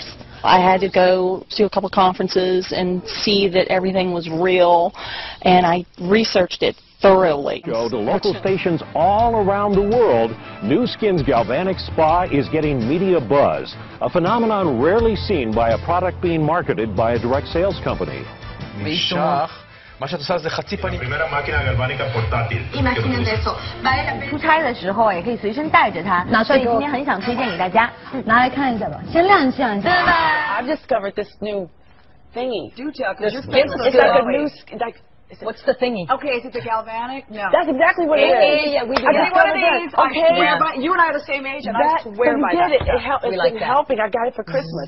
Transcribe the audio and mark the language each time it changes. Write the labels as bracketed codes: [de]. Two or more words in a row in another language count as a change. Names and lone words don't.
[en] I had to go to a couple conferences and see that everything was real, and I researched it thoroughly. Go to local stations all around the world. Nu Skin's Galvanic Spa is getting media buzz, a phenomenon rarely seen by a product being marketed by a direct sales company. [he] מה שאת עושה זה חצי פנים. [zh] 出差的时候也可以随身带着它，所以今天很想推荐给大家，拿来看一下吧，先亮相一下。 [en] I've discovered this new thingy. Do tell, because your face looks it's like a new, like, what's the thingy? Okay, is it the galvanic? No. That's exactly what it is. Yeah, we do. I Get one of these. Okay. You and I are the same age, and I swear by that. It's been helping. I got it for Christmas.